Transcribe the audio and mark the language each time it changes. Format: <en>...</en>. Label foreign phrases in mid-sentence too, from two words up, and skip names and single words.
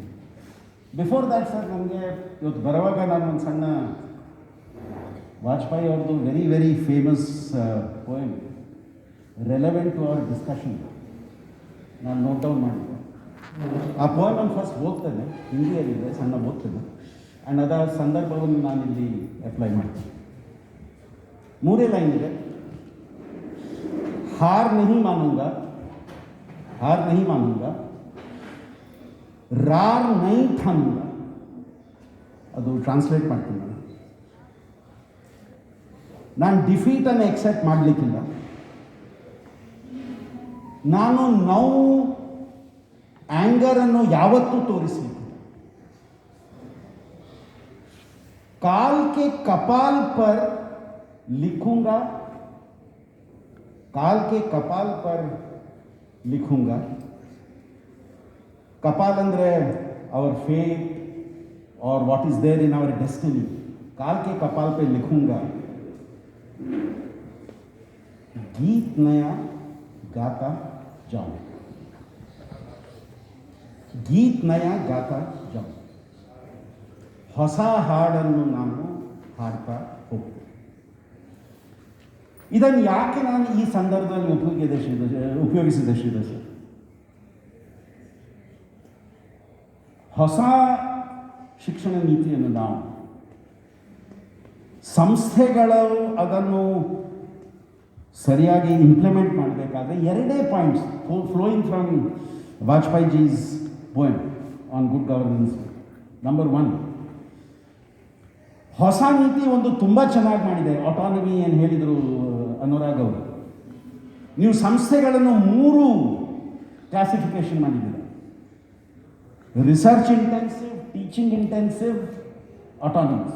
<en>before that sir,</en> <kn>ನನಗೆ ಇವತ್ತು ಬರುವಾಗ ನಾನು ಒಂದು ಸಣ್ಣ ವಾಜಪೇಯಿ ಅವ್ರದ್ದು</kn> <en>very very famous poem relevant to our discussion</en> <kn>ನಾನು</kn> <en>note down</en> <kn>ಮಾಡಿದ್ದೆ. ಆ ಪೋಯಮನ್ನು ಫಸ್ಟ್ ಓದ್ತೇನೆ, ಹಿಂದಿಯಲ್ಲಿದೆ, ಸಣ್ಣ ಓದ್ತೇನೆ, ಆ್ಯಂಡ್ ಅದರ ಸಂದರ್ಭವನ್ನು ನಾನಿಲ್ಲಿ ಅಪ್ಲೈ ಮಾಡ್ತೀನಿ. 3 ಲೈನ್ ಇದೆ.</kn> <hi>ಹಾರ್ नहीं मानूंगा, रार नहीं ठानूंगा.</hi> <kn>ಅದು ಟ್ರಾನ್ಸ್ಲೇಟ್ ಮಾಡ್ತೀನಿ ನಾನು ಡಿಫೀಟನ್ನು ಎಕ್ಸೆಪ್ಟ್ ಮಾಡಲಿಕ್ಕಿಲ್ಲ. ನಾನು ನೋವು, ಆ್ಯಂಗರನ್ನು ಯಾವತ್ತೂ ತೋರಿಸಲಿಕ್ಕಿಲ್ಲ.</kn> <hi>काल के कपाल पर लिखूंगा, काल के कपाल पर लिखूंगा.</hi> <kn>ಕಪಾಲ ಅಂದರೆ</kn> <en>our fate, और what is there in our destiny,</en> <hi>काल के कपाल पे लिखूंगा, गीत नया गाता जाऊं, गीत नया गाता जाऊं,</hi> <kn>ಹೊಸ ಹಾಡನ್ನು ನಾನು ಹಾಡ್ತಾ ಹೋಗ್ತೀನಿ. ಇದನ್ನು ಯಾಕೆ ನಾನು ಈ ಸಂದರ್ಭದಲ್ಲಿ ಉಪಯೋಗಿಸಿದೆ ಶ್ರೀಧರ್ ಸರ್? ಹೊಸ ಶಿಕ್ಷಣ ನೀತಿಯನ್ನು ನಾವು ಸಂಸ್ಥೆಗಳು ಅದನ್ನು ಸರಿಯಾಗಿ ಇಂಪ್ಲಿಮೆಂಟ್ ಮಾಡಬೇಕಾದ್ರೆ ಎರಡೇ ಪಾಯಿಂಟ್ಸ್</kn> <en>flowing from Vajpayee ji's poem on good governance.</en> <kn>ನಂಬರ್ 1, ಹೊಸ ನೀತಿ ಒಂದು ತುಂಬ ಚೆನ್ನಾಗಿ ಮಾಡಿದೆ. ಆಟಾನಮಿ ಏನು ಹೇಳಿದರು ಅನುರಾಗ್ ಅವರು, ನೀವು ಸಂಸ್ಥೆಗಳನ್ನು 3 ಕ್ಲಾಸಿಫಿಕೇಶನ್ ಮಾಡಿದ್ದೀರ:</kn> <en>research intensive, teaching intensive,</en> <kn>ಆಟಾನಮಸ್.</kn>